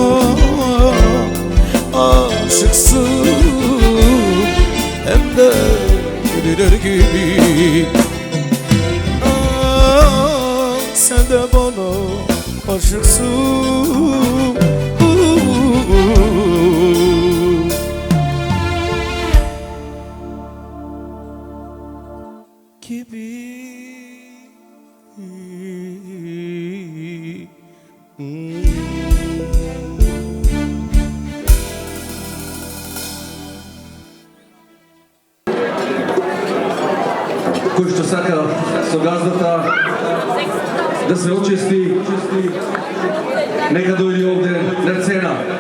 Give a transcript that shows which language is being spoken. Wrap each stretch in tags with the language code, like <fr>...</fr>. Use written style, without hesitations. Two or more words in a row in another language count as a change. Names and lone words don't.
<tr>aşıksın Hem de deliler gibi Sen de bana aşıksın Gibi</tr> <mk>Кој што сака со газдата да се очисти, нека дојде овде на цена.</mk>